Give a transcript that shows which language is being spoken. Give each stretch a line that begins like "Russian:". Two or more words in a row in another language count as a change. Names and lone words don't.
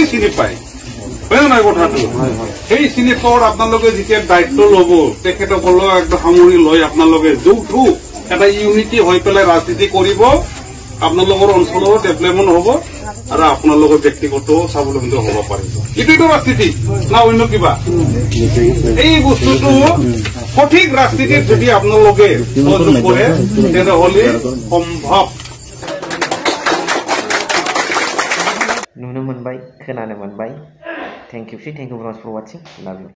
Assamese: চিনি পায় হয় নাই কথাটো সেই চিনি পোৱাৰ আপোনালোকে যেতিয়া দায়িত্ব ল'ব তেখেতসকলক একদম সামৰি লৈ আপোনালোকে যৌথ এটা ইউনিটি হৈ পেলাই ৰাজনীতি কৰিব আপোনালোকৰ অঞ্চলৰ ডেভেলপমেণ্ট হ'ব আৰু আপোনালোকৰ ব্যক্তিগত স্বাৱলম্বী হ'ব পাৰিব এইটো ৰাজনীতি না অন্য কিবা এই বস্তুটো সঠিক ৰাজনীতিত যদি আপোনালোকে সহযোগ কৰে তেনেহ'লে সম্ভৱ
Bodo: नुनो मोनबाय खोनानो मोनबाय
English: thank you very much for watching love you